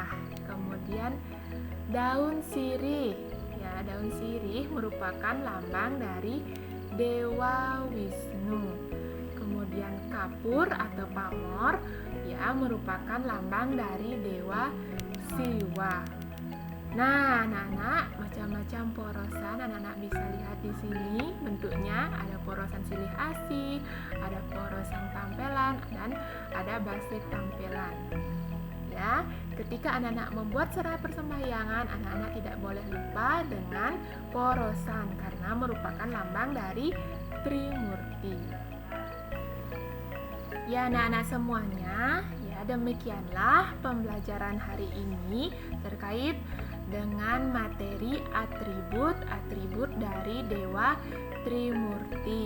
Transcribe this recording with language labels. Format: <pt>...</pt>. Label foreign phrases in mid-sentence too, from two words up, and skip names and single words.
<id>Kemudian daun sirih, ya daun sirih merupakan lambang dari Dewa Wisnu. Kemudian kapur atau pamor ya merupakan lambang dari Dewa Siwa. Nah, anak-anak, macam-macam porosan anak-anak bisa lihat di sini bentuknya. Ada porosan silih asih, ada porosan tampelan, dan ada basit tampelan. Ya, ketika anak-anak membuat sarana persembahyangan, anak-anak tidak boleh lupa dengan porosan karena merupakan lambang dari Trimurti. Ya, anak-anak semuanya, ya demikianlah pembelajaran hari ini terkait dengan materi atribut-atribut dari Dewa Trimurti.</id>